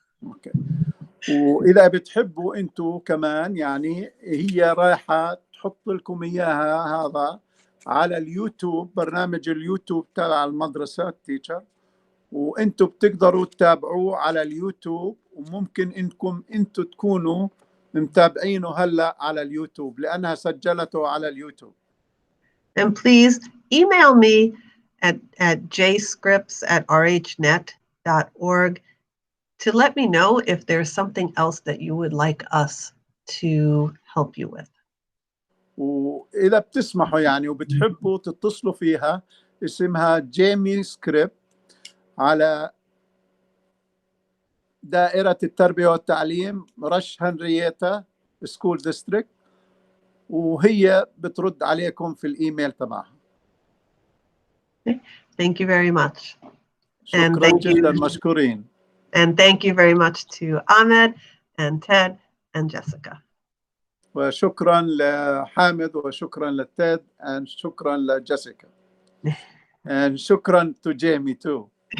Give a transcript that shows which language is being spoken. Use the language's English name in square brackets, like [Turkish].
[English] Okay. [Arabic] وإذا بتحبوا أنتوا كمان يعني هي رايحة تحط لكم إياها هذا على اليوتيوب، برنامج اليوتيوب تبع المدرسة التيتشر، وأنتوا بتقدروا تتابعوه على اليوتيوب، وممكن إنكم أنتوا تكونوا متابعينه هلأ على اليوتيوب لأنها سجلته على اليوتيوب. [English] And please email me at jscripts@rhnet.org to let me know if there's something else that you would like us to help you with. [Arabic] وإذا بتسمحوا يعني وبتحبوا تتصلوا فيها، اسمها جيمي سكريبت على دائرة التربية والتعليم رش هنريتا سكول ديستريكت، وهي بترد عليكم في الإيميل تبعها. [English] Thank you very much. And [Arabic] شكرا [English] thank [Arabic] جدا، [English] you. [Arabic] مشكورين. [English] And thank you very much to Ahmed and Ted and Jessica. [Arabic] وشكرا لحامد وشكرا لتيد and شكرا لجيسيكا and شكرا [English] to Jamie too.